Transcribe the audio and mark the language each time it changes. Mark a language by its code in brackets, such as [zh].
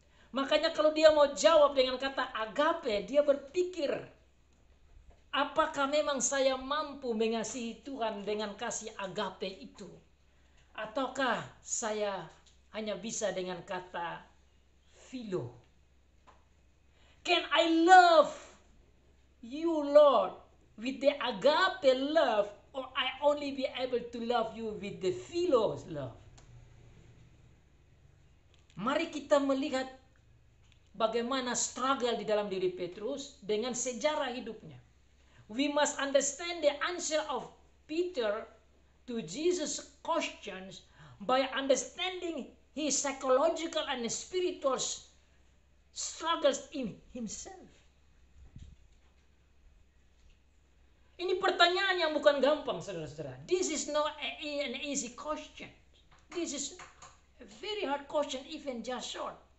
[id] Makanya kalau dia mau jawab dengan kata agape, dia berpikir, apakah memang saya mampu mengasihi Tuhan dengan kasih agape itu? Ataukah saya hanya bisa dengan kata philo? [en] Can I love you, Lord, with the agape love, or I only be able to love you with the philos love? [id] Mari kita melihat bagaimana struggle di dalam diri Petrus dengan sejarah hidupnya. [en] We must understand the answer of Peter to Jesus' questions by understanding his psychological and spiritual struggles in himself. [id] Ini pertanyaan yang bukan gampang, saudara-saudara. [en] This is not an easy question. This is a very hard question, even just short.